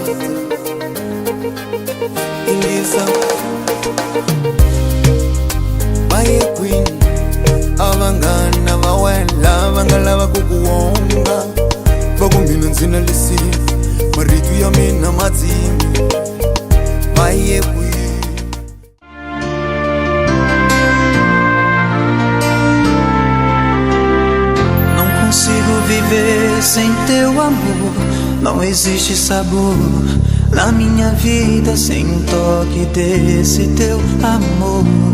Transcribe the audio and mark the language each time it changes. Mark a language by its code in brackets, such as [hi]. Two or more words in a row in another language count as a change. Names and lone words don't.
[ln] Baye queen abangana bawela bangalaba kukuwonga bakumina nzina lisi maritu ya mina mazimi Baye queen. [pt] Consigo viver sem teu amor. Não existe sabor na minha vida sem um toque desse teu amor.